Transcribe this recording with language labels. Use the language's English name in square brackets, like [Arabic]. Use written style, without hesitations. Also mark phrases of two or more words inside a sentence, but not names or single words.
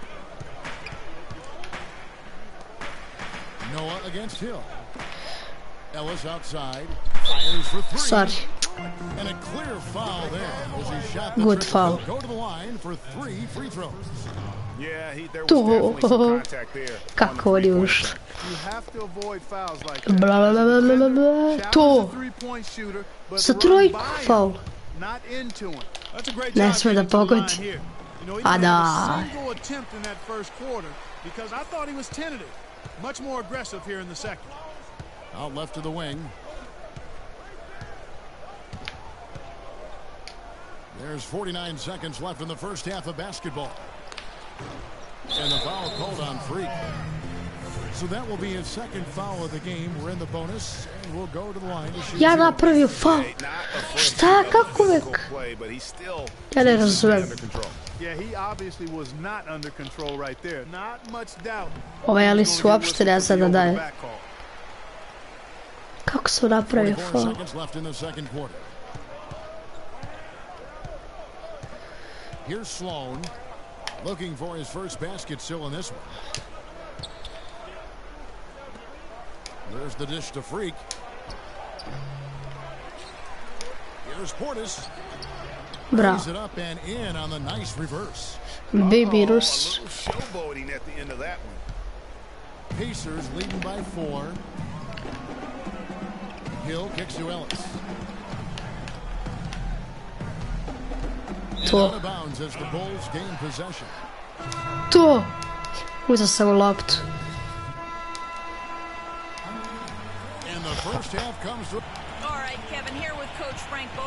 [English] Noah against Hill. Ellis outside. Fires for three. Sorry. And a clear foul there as he shot the Good foul. Go to the line for 3 free throws. Yeah, there was definitely some contact there. [Serbian] Kako oni ušli. [English] You have to avoid fouls like Bla bla bla bla bla. To. [Serbian] Sa trojku faul. [English] Not into him. That's a great [Serbian] Ne [English] job [Serbian] sme da [English] getting to the line [Serbian] pogodi. [English] here. You know, he [Serbian] A [English] didn't have [Serbian] da. [English] a single attempt in that first quarter because I thought he was tentative. Much more aggressive here in the second. Out left to the wing. There's 49 seconds left in the first half of basketball. And the foul called on Freak. So that will be his second foul of the game. We're in the bonus and we'll go to the line to shoot. [Serbian] Ja napravio faul. Šta, kako uvek? Ja ne razumem. [English] Yeah, he obviously was not under control right there. Not much doubt. [Serbian] Ovaj Alice uopšte ne zna da daje. Kako sam napravio [English] 44 [Serbian] faul? [English] seconds left in the second quarter. Here's Sloan looking for his first basket still in this one. There's the dish to Freak. Here's Portis. [Serbian] Bravo. [English] Brings it up and in on the nice reverse. Baby Rus. Showboating at the end of that one. Pacers leading by 4. Hill kicks to Ellis. And out of bounds as the Bulls gain possession. [Serbian] To. Uzeo sam u loptu. [English] And the first half comes to... All right, Kevin, here with Coach Frank Vogel.